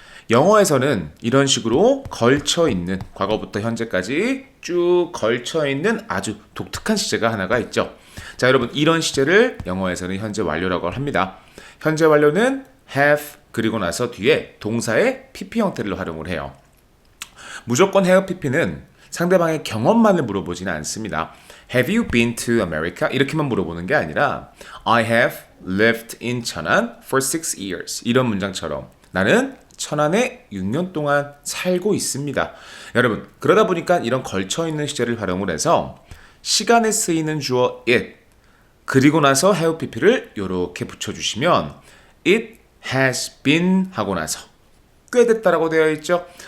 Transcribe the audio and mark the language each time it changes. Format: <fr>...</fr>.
<ko>영어에서는 이런 식으로 걸쳐있는, 과거부터 현재까지 쭉 걸쳐있는 아주 독특한 시제가 하나가 있죠. 자, 여러분 이런 시제를 영어에서는 현재 완료라고 합니다. 현재 완료는 have 그리고 나서 뒤에 동사의 pp 형태를 활용을 해요. 무조건 have pp는 상대방의 경험만을 물어보지는 않습니다.</ko> <en>Have you been to America?</en> <ko>이렇게만 물어보는 게 아니라</ko> <en>I have lived in 천안 for 6 years.</en> <ko>이런 문장처럼 나는 천안에 6년 동안 살고 있습니다. 여러분 그러다 보니까 이런 걸쳐있는 시제를 활용을 해서 시간에 쓰이는 주어 it 그리고 나서 have pp를 이렇게 붙여주시면</ko> <en>it has been</en> <ko>하고 나서 꽤 됐다라고 되어 있죠.</ko>